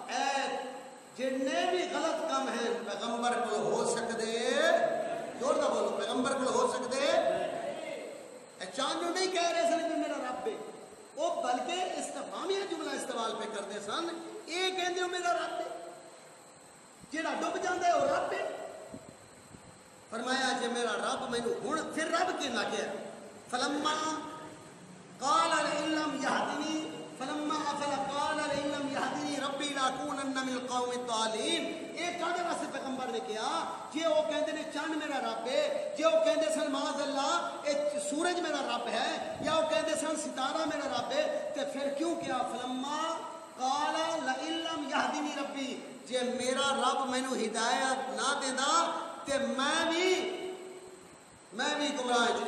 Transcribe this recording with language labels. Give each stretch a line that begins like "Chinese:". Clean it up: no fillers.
Punjabi: اے جتنے بھی غلط کام ہیں پیغمبر کو ہو سکتے، زور نہ بولو، پیغمبر کو ہو سکتے. چاند نہیں کہہ رہے سن کہ میرا رب ہے، وہ بلکہ استفہامی جملہ استعمال پہ کرتے سن. یہ کہندے ہو میرا رب ہے، جڑا ڈب جاندا ہے وہ رب ہے. فرمایا جے میرا رب مینوں ہن پھر رب کی نہ کہیا.
Arabic: فلما قال لئن لم يهدني فلما افل قال لئن لم يهدني ربي لاكونن من القوم الضالين.
Punjabi: یہ کہنے واسطے پیغمبر نے کہا جے وہ کہندے نے چاند میرا رب ہے، جے وہ کہندے سن معاذ اللہ سورج میرا رب ہے، یا وہ کہندے سن ستارہ میرا رب ہے، تے پھر کیوں کیا
Arabic: فلما قال لئن لم يهدني ربي.
Punjabi: جے میرا رب مینوں ہدایت نہ دیندا تے میں بھی گمراہ جی.